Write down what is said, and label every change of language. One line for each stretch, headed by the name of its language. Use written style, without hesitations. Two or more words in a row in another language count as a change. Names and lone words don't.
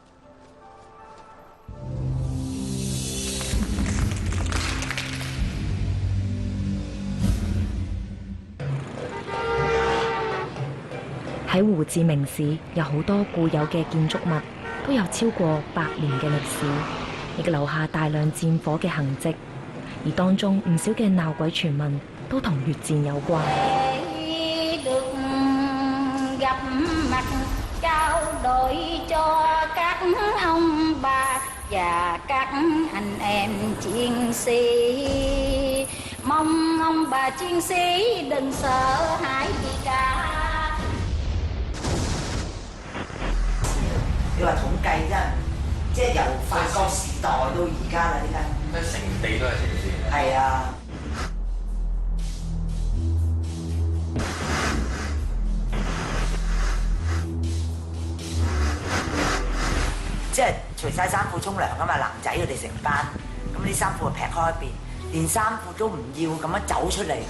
Cantonese: 喺胡志明市有好多固有嘅建築物，都有超過100年嘅歷史，亦留下大量戰火嘅痕跡。而當中唔少嘅鬧鬼傳聞都同越戰有關。
Vietnamese: gặp mặt trao đổi cho các ông bà và các anh em chiến sĩ, mong ông bà chiến sĩ đừng sợ hãi gì cả。
Cantonese: 你話統計真係，即係由法國時代到而家啦，呢間咩成地都係城市。係啊。即係除晒衫褲沖涼啊嘛，男仔佢哋成班，咁啲衫褲就劈開一邊，連衫褲都唔要咁樣走出嚟。